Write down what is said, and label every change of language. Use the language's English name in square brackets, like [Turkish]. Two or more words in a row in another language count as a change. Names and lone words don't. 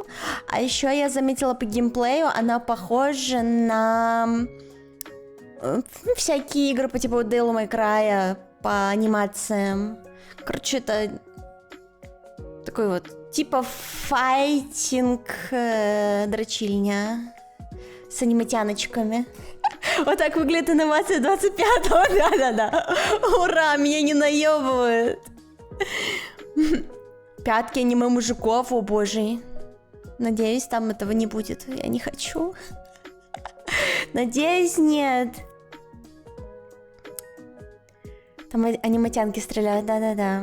[Russian] А еще я заметила по геймплею, она похожа на всякие игры по типу Devil May Cry, по анимациям. Короче, это такой вот типа файтинг дрочильня с аниматяночками. Вот так выглядит анимация 25-го, да-да-да. Ура, меня не наебывают. Пятки аниме мужиков, о боже. Надеюсь, там этого не будет. Я не хочу. Надеюсь, нет. Там аниматянки стреляют, да-да-да.